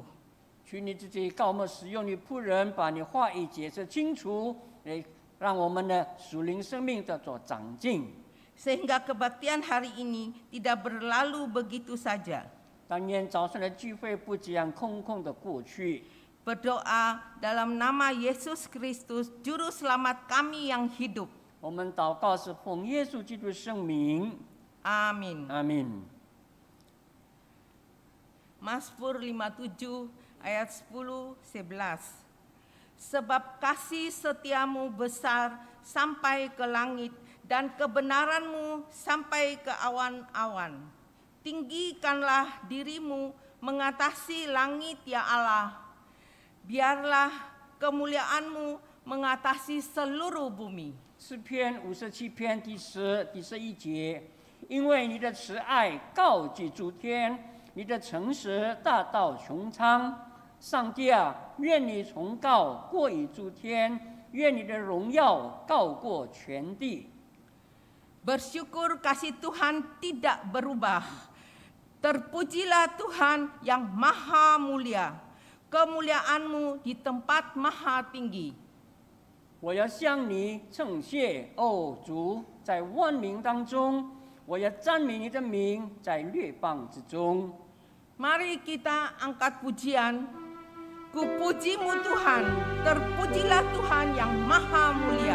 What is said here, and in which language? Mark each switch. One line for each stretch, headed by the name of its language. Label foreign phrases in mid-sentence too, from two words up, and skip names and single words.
Chinese: 求你自己膏抹使用你仆人，把你话语解释清楚，来让我们的属灵生命得着长进。
Indonesian: Sehingga kebaktian hari ini tidak berlalu begitu saja.
Chinese: 但愿早上的聚会不这样空空的过去。
Indonesian: Berdoa dalam nama Yesus Kristus, Juru Selamat kami yang hidup.
Chinese: 我们祷告是奉耶稣基督的圣名，
Indonesian: Amin.
Chinese: 阿门。
Indonesian: Mazmur 57 ayat 10-11. Sebab kasih setiamu besar sampai ke langit dan kebenaranmu sampai ke awan-awan. Tinggikanlah dirimu mengatasi langit ya Allah. Biarlah kemuliaan-Mu mengatasi seluruh bumi.
Chinese: 诗篇57篇第11节，因为你的慈爱高举诸天，你的诚实大到穹苍。上帝啊，愿你崇高过于诸天，愿你的荣耀高过全地。
Indonesian: Bersyukur kasih Tuhan tidak berubah. Terpujilah Tuhan yang maha mulia. Kemuliaan-Mu di tempat maha tinggi.
Chinese: 我要向你称谢，哦主，在万民当中，我要赞美你的名，在列邦之中。
Indonesian: Mari kita angkat pujian. Ku puji-Mu Tuhan, terpujilah Tuhan yang maha mulia.